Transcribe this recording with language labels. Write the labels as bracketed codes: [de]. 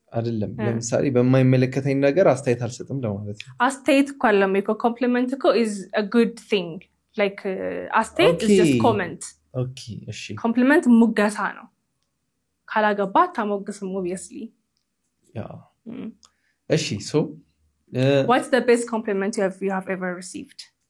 [am] አይደለም ለምሳሌ በማይመለከተኝ ነገር አስተያየት አልሰጥም ለማለት ነው አስተያየት ካለም እኮ ኮምፕሊመንት እኮ [en] is a good thing like አስተያየት is just comment okay እሺ [am] ኮምፕሊመንት ሙገሳ ነው ካላገባ ታሞግስም obviously [en] yeah እሺ so what's the best compliment you have ever received